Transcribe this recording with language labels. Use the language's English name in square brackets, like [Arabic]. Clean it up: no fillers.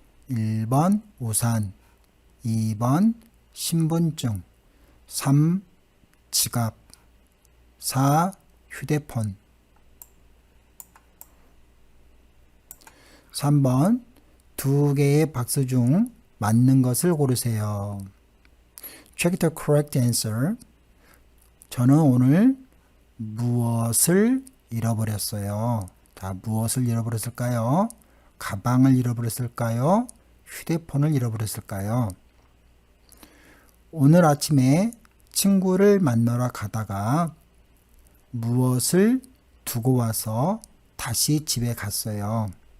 [Korean] 1번 우산, 2번 신분증, 3 지갑, 4 휴대폰. 3번 두 개의 박스 중 맞는 것을 고르세요. [English] Check the correct answer. [Korean] 저는 오늘 무엇을 잃어버렸어요. 자, 무엇을 잃어버렸을까요? 가방을 잃어버렸을까요? 휴대폰을 잃어버렸을까요? 오늘 아침에 친구를 만나러 가다가 무엇을 두고 와서 다시 집에 갔어요.